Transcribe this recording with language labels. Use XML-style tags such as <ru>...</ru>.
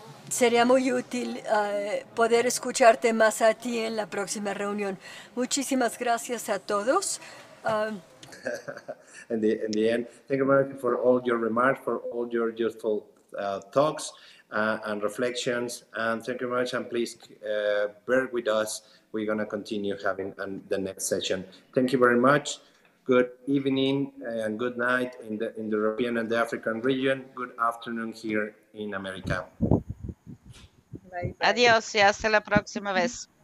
<es>sería muy útil poder escucharte más a ti en la próxima reunión. Muchísimas gracias a todos.</es> <en>In the end, thank you very much for all your remarks, for all your useful talks and reflections. And thank you very much. And please bear with us. We're going to continue having the next session. Thank you very much. Good evening and good night in the European and the African region. Good afternoon here in America.</en> <es>Adiós y hasta la próxima vez.</es>